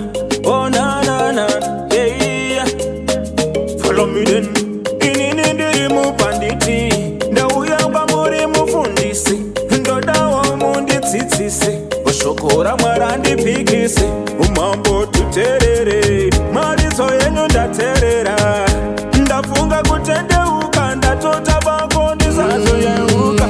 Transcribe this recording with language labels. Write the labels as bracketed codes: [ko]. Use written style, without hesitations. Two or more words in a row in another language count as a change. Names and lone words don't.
[en] Oh na na na, yeah. Follow me then. [sn] Inini ndiri mupanditi, ndauya kwamuri mufundisi, ndodawo mundidzidzise, shoko raMwari andipikise, umambo tuterere, maridzo yenyu ndateerera, ndafunga kutendeuka, ndatota pako ndisazoyeuka.